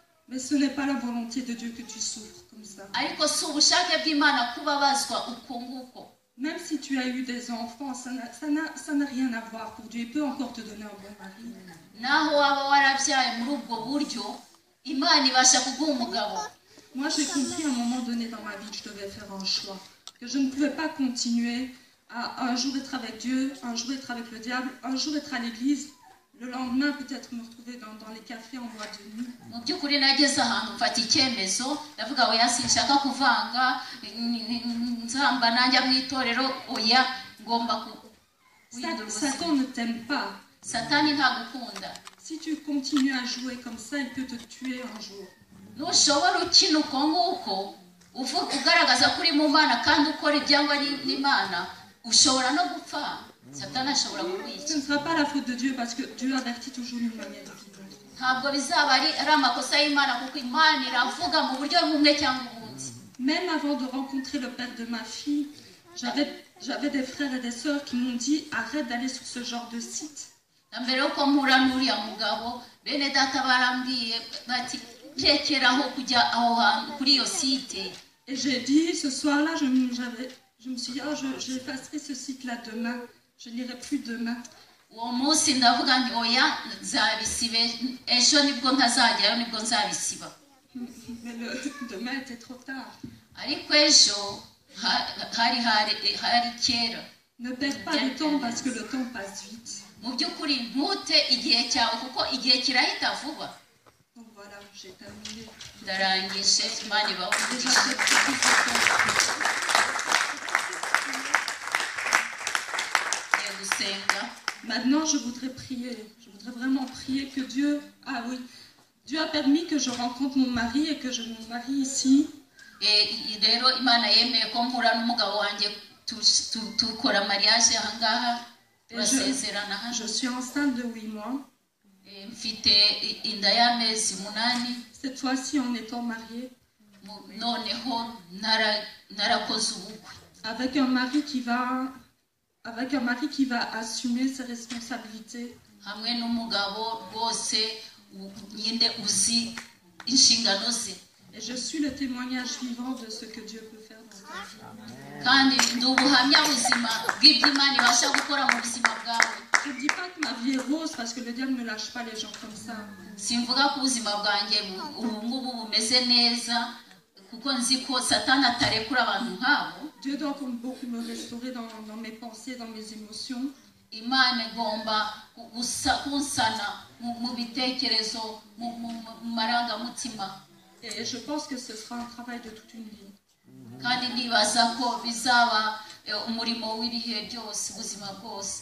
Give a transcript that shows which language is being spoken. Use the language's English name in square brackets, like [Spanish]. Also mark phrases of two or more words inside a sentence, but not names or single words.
[French] Mais ce n'est pas la volonté de Dieu que tu souffres comme ça. [Kinyarwanda] ariko si ubushake bw'Imana kubabazwa uko nguko. [French] Même si tu as eu des enfants, ça n'a rien à voir pour Dieu. Il peut encore te donner un bon mari. [Kinyarwanda] Naho waba warabyaye muri ubwo buryo, Imana ibasha kuguha umugabo. [French] Moi, j'ai compris à un moment donné dans ma vie que je devais faire un choix. Que je ne pouvais pas continuer à un jour être avec Dieu, un jour être avec le diable, un jour être à l'église, le lendemain peut-être me retrouver dans les cafés en boîte de nuit. [Kinyarwanda] Mu by'ukuri nageze ahantu mfata icyemezo ndavuga oya sinshaka kuvanga nzamba najya mu itorero oya ngomba [French] Satan ne t'aime pas. [Kinyarwanda] Satani ntagukunda. [French] Si tu continues à jouer comme ça, il peut te tuer un jour. [Kinyarwanda] Nushobora ukina uko nguko ugaragaza kuri mu Mana kandi ukora ibyangwa n'Imana ushobora no gupfa. Satani ashobora kukwica. [French] Ce ne sera pas la faute de Dieu parce que Dieu avertit toujours d'une manière ou d'une autre. [Kinyarwanda] Ntabwo bizaba ari amakosa y'Imana kuko Imana iravuga mu buryo bumwe cyangwa ubundi. [French] Même avant de rencontrer le père de ma fille, j'avais des frères et des sœurs qui m'ont dit arrête d'aller sur ce genre de site. [Kinyarwanda] Mbere yuko mpura n'uriya mugabo bene data barambwiye bati rekeraho kujya aho hantu kuri iyo site. [French] Et j'ai dit ce soir-là, je me suis dit j'effacerai ce site-là demain. Je n'irai plus demain. [Kinyarwanda] Uwo munsi ndavuga nti oya nzabisibe ejo nibwo ntazajyayo nibwo nzabisiba. [French] Mais le demain était trop tard. [Kinyarwanda] Ariko ejo hari kera. [French] Ne perds pas le temps parce que le temps passe vite. [Kinyarwanda] Mu by'ukuri ntute igihe cyawe kuko igihe kirahita vuba. [French] Donc voilà, j'ai terminé. [Kinyarwanda] Ndarangije Imana ibaho. [French] Maintenant, je voudrais prier. Je voudrais vraiment prier que Dieu... Ah oui, Dieu a permis que je rencontre mon mari et que je me marie ici. [Kinyarwanda] Rero Imana yemeye ko mpura n'umugabo wanjye tukora mariage aha ngaha turasezerana hano. [French] Je suis enceinte de 8 mois. [Kinyarwanda] Mfite inda y'amezi 8. [French] Cette fois-ci en étant mariée. [Kinyarwanda] Noneho narakoze ubukwe. [French] Avec un mari qui va assumer ses responsabilités. [Kinyarwanda] Hamwe n'umugabo rwose nyinde uzi inshingano ze. [French] Et je suis le témoignage vivant de ce que Dieu peut faire dans ta vie. [Kinyarwanda] Kandi ndubuhamya buzima bw'iby'Imana ibasha gukora mu buzima bwawe. [French] Je ne dis pas que ma vie est rose parce que le diable ne lâche pas les gens comme ça. [Kinyarwanda] Simvuga ko ubuzima bwanjye ubu ngubu bumeze neza kuko nzi ko Satani atarekura abantu nk'abo. [French] Dieu doit beaucoup me restaurer dans mes pensées, dans mes émotions. [Kinyarwanda] Imana igomba kunsana mu bitekerezo mu marangamutima. [French] Et je pense que ce sera un travail de toute une vie. [Kinyarwanda] Kandi nibaza ko bizaba umurimo w'ibihe byose ubuzima bwose.